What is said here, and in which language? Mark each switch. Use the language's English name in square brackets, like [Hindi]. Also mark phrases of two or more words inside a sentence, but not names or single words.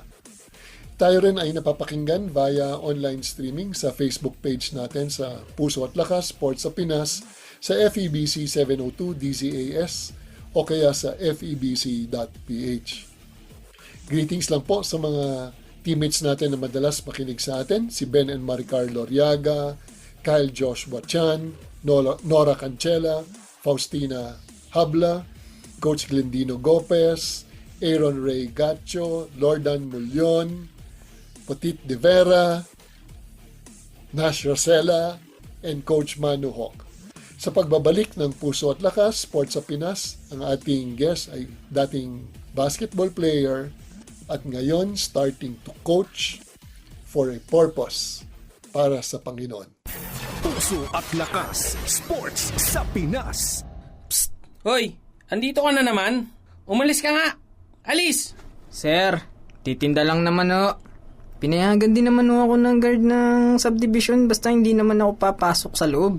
[Filipino] Tayo rin ay napapakinggan [English] via online streaming [Filipino] sa Facebook page natin sa Puso at Lakas Sports sa Pinas sa FEBC 702 DZAS o kaya sa febc.ph. Greetings lang po sa mga teammates natin na madalas makinig sa atin, si Ben and Maricar Loriaga, Kyle Joshua Chan, Nora Cancela, Faustina Habla, Coach Glendino Gopez, Aaron Ray Gacho, Lordan Mulyon, Petit De Vera, Nash Rosella, and Coach Manu Hawk. Sa pagbabalik ng Puso at Lakas, Sports sa Pinas, ang ating guest ay dating [English] basketball player [Filipino] at ngayon [English] starting to coach for a purpose [Filipino] para sa Panginoon. Puso at Lakas, Sports sa Pinas. Psst! Hoy! Andito ka na naman? Umalis ka nga! Alis! Sir, titinda lang naman o. Pinayagan din naman ako ng guard ng subdivision basta hindi naman ako papasok sa loob.